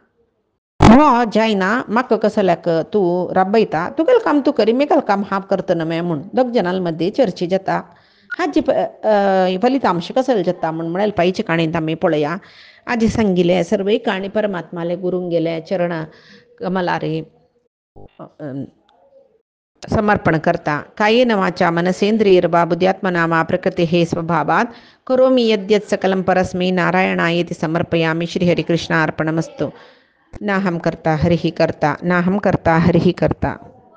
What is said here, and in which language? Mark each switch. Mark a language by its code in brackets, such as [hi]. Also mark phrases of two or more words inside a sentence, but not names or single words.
[kok] हो जायना म्हाका कसल्याक तूं राबयता तुगेलें काम तूं करी मेगेलें काम हांव करता न्हय म्हूण दोग जनां मदीं चर्चा जाता हाजी फलितांश कसले जाता म्हूण म्हळ्यार पायचे काणयेंत आमी पळया आजी सांगिल्ले सर्वय काणी परमात्माले गुरूंक गेले चरण कमलारे समर्पण करता [sa] कायेन वाचा मनसेंद्रियर्वा बुद्ध्यात्मना वा प्रकृतेः स्वभावात् करोमि यद्यत् सकलं परस्मै नारायणायेति समर्पयामि श्रीहरिकृष्णार्पणमस्तु नाहं कर्ता हरिः कर्ता नाहं कर्ता हरिः कर्ता।